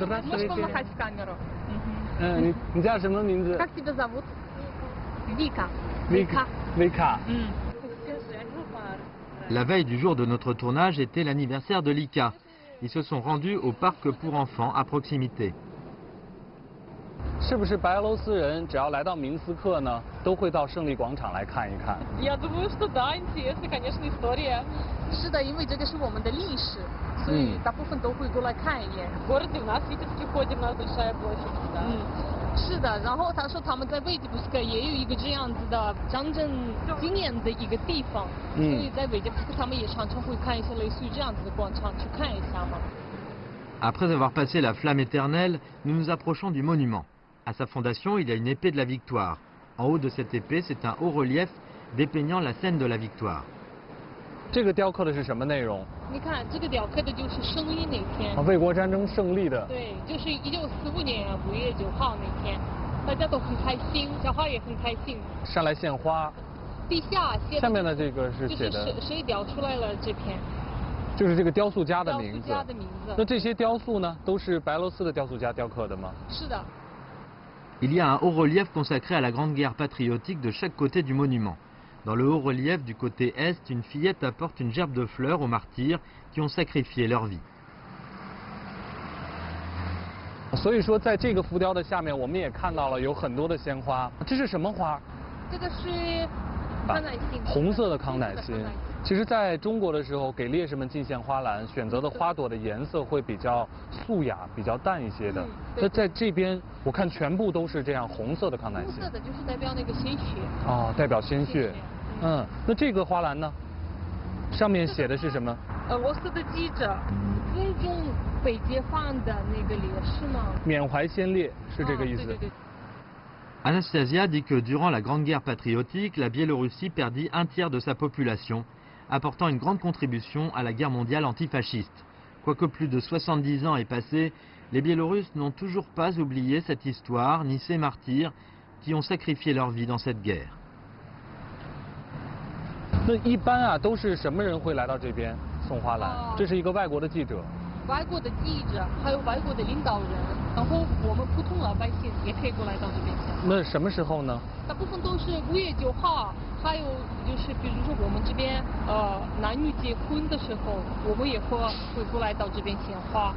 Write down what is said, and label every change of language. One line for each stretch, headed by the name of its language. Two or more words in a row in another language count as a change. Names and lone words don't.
Chinese: 你叫什么名字？ Vika.
French: La veille du jour de notre tournage était l'anniversaire de Lika. Ils se sont rendus au parc pour enfants à proximité.
Chinese: 是不是白俄罗斯人只要来到明斯克呢，都会到胜利广场来看一看？
Russian: Я думаю, что да, интересная, конечно, история.
Chinese: 是的，因为这个是我们的历史，所以大部分都会过来看一眼。
Russian: В городе у нас в Витебске ходим, у нас большая площадь.
Chinese: 是的，然后他说他们在维基布斯克也有一个这样子的战争纪念的一个地方，所以在维基布斯克他们也常常会看一些类似于这样子的广场去看一下嘛。
French: Après avoir passé la flamme éternelle, nous nous approchons du monument. À sa fondation, il y a une épée de la victoire. En haut de cette épée, c'est un haut relief dépeignant la scène de la victoire.
Chinese: 这个雕刻的是什么内容？你看，这个雕刻的就是胜利那天。卫国战争胜利的。对，就是1945年5月9号那天，大家都很开心，小孩也很开心。上来献花。地下写的。下面的这个是写的。就是谁雕出来了这篇？就是这个雕塑家的名字。雕塑家的名字。那这些雕塑呢，都是白俄罗斯的雕塑家雕刻的吗？是的。
French: Il y a un haut relief consacré à la Grande Guerre patriotique de chaque côté du monument. Dans le haut relief du côté est, une fillette apporte une gerbe de fleurs aux martyrs qui ont sacrifié leur vie.
Chinese: 所以说，在这个浮雕的下面，我们也看到了有很多的鲜花。这是什么花？这个是康乃馨。红色的康乃馨。其实，在中国的时候，给烈士们进献花篮，选择的花朵的颜色会比较素雅、比较淡一些的。那在这边，我看全部都是这样红色的康乃馨。红色的就是代表那个鲜血。哦，代表鲜血。那这个花篮呢？上面写的是什么？俄罗斯的记者尊重被解放的那个烈士吗？缅怀先烈是这个意思。对对对。
French: Anastasia dit que durant la Grande Guerre patriotique, la Biélorussie perdit un tiers de sa population, apportant une grande contribution à la guerre mondiale antifasciste. Quoique plus de 70 ans aient passé, les Biélorusses n'ont toujours pas oublié cette histoire ni ces martyrs qui ont sacrifié leur vie dans cette guerre.
Chinese: 那一般啊，都是什么人会来到这边送花篮？这是一个外国的记者。外国的记者，还有外国的领导人，然后我们普通老百姓也可以过来到这边献花。那什么时候呢？大部分都是5月9号，还有就是比如说我们这边男女结婚的时候，我们也会过来到这边献花。